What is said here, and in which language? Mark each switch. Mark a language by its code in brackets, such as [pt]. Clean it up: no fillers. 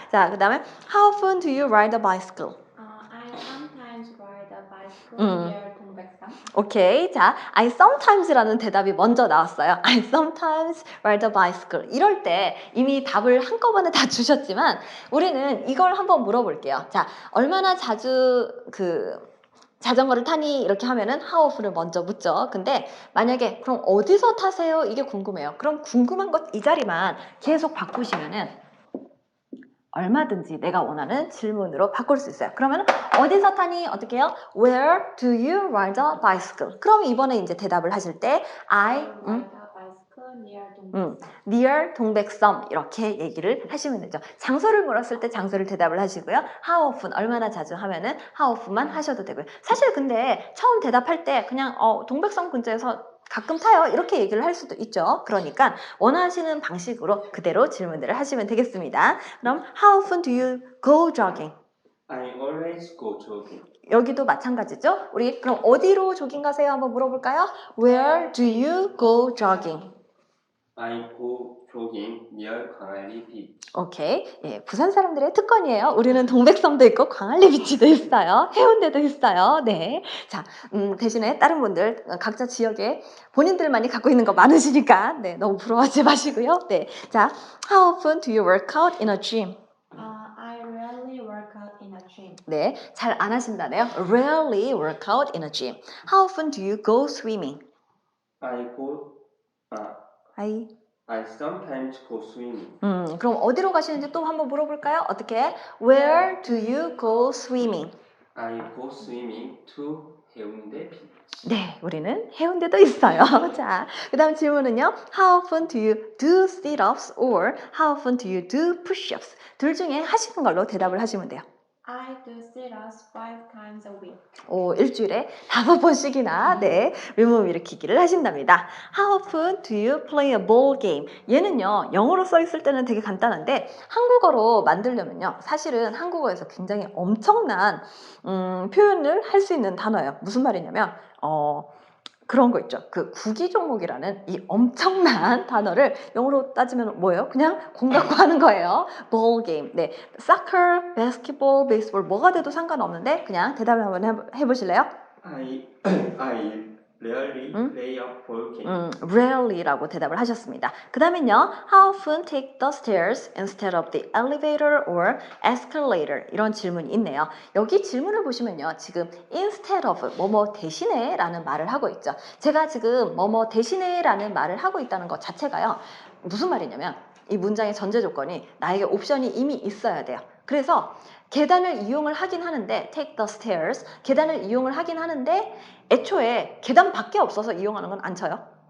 [ko] 자, 그 다음에 [en] How often do you ride a bicycle? I sometimes ride a bicycle near 동백산. [ko] 오케이. 자, [en] I sometimes [ko] 라는 대답이 먼저 나왔어요. [en] I sometimes ride a bicycle. [ko] 이럴 때 이미 답을 한꺼번에 다 주셨지만 우리는 이걸 한번 물어볼게요. 자, 얼마나 자주 자전거를 타니 이렇게 하면은 how often을 먼저 묻죠. 근데 만약에 그럼 어디서 타세요? 이게 궁금해요. 그럼 궁금한 것 이 자리만 계속 바꾸시면은 얼마든지 내가 원하는 질문으로 바꿀 수 있어요. 그러면 어디서 타니? 어떻게 해요? [en] Where do you ride a bicycle? [ko] 그럼 이번에 이제 대답을 하실 때 I [en] ride a bicycle near 동백섬. [ko] near 동백섬 이렇게 얘기를 하시면 되죠. 장소를 물었을 때 장소를 대답을 하시고요. How often 얼마나 자주 하면은 how often만 하셔도 되고요. 사실 근데 처음 대답할 때 그냥 동백섬 근처에서 가끔 타요 이렇게 얘기를 할 수도 있죠. 그러니까 원하시는 방식으로 그대로 질문들을 하시면 되겠습니다. [en] 그럼 How often do you go jogging? I always go jogging. [ko] 여기도 마찬가지죠. 우리 그럼 어디로 조깅 가세요? 한번 물어볼까요? [en] Where do you go jogging? I go jogging near 광안리 beach. [ko] 오케이. 예, 부산 사람들의 특권이에요. 우리는 동백섬도 있고 광안리 비치도 있어요. 해운대도 있어요. 네. 자, 대신에 다른 분들 각자 지역에 본인들만이 갖고 있는 거 많으시니까 네, 너무 부러워하지 마시고요. 네. [en] 자, how often do you work out in a gym? I rarely work out in a gym. [ko] 네, 잘 안 하신다네요. [en] Rarely work out in a gym. How often do you go swimming? I go. I sometimes go swimming. [ko] 그럼 어디로 가시는지 또 한번 물어볼까요? 어떻게? [en] Where do you go swimming? I go swimming to 해운대 beach. [ko] 네, 우리는 해운대도 있어요. 자, 그 다음 질문은요. [en] How often do you do sit-ups or how often do you do push-ups? [ko] 둘 중에 하시는 걸로 대답을 하시면 돼요. [en] I do sit-ups 5 times a week. [ko] 일주일에 5번씩이나 네, 윗몸 일으키기를 하신답니다. [en] How often do you play a ball game? [ko] 얘는요, 영어로 써 있을 때는 되게 간단한데 한국어로 만들려면요, 사실은 한국어에서 굉장히 엄청난 표현을 할 수 있는 단어예요. 무슨 말이냐면 그런 거 있죠. 그 구기 종목이라는 이 엄청난 단어를 영어로 따지면 뭐예요? 그냥 공 갖고 하는 거예요. ball game. 네, soccer, basketball, baseball 뭐가 돼도 상관없는데 그냥 대답을 한번 해보실래요? [en] I rarely play a ball game. [ko] Rarely라고 대답을 하셨습니다. 그 다음엔요. [en] How often take the stairs instead of the elevator or escalator? [ko] 이런 질문이 있네요. 여기 질문을 보시면요. 지금 instead of 뭐뭐 대신에 라는 말을 하고 있죠. 제가 지금 뭐뭐 대신에 라는 말을 하고 있다는 것 자체가요. 무슨 말이냐면 이 문장의 전제 조건이 나에게 옵션이 이미 있어야 돼요. 그래서 계단을 이용을 하긴 하는데 take the stairs 계단을 이용을 하긴 하는데 애초에 계단밖에 없어서 이용하는 건 안 쳐요.